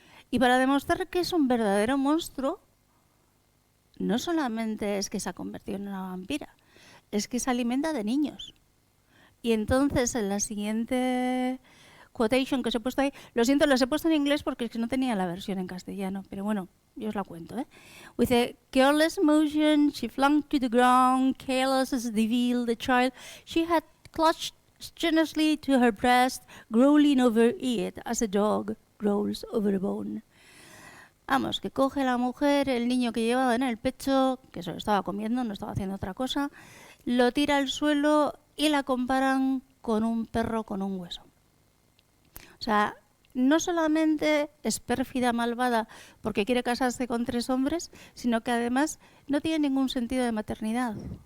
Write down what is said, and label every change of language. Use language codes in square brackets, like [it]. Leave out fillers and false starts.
[es] Y para demostrar que es un verdadero monstruo, no solamente es que se ha convertido en una vampira, es que se alimenta de niños. Y entonces en la siguiente quotation que os he puesto ahí, lo siento, los he puesto en inglés porque es que no tenía la versión en castellano, pero bueno, yo os la cuento. [en] With a careless motion, she flung to the ground, careless as the veil, the child she had clutched strenuously to her breast, growling over it as a dog growls over a bone. [es] Vamos, que coge la mujer el niño que llevaba en el pecho, que se lo estaba comiendo, no estaba haciendo otra cosa, lo tira al suelo y la comparan con un perro con un hueso. O sea, no solamente es pérfida, malvada, porque quiere casarse con 3 hombres, sino que además no tiene ningún sentido de maternidad.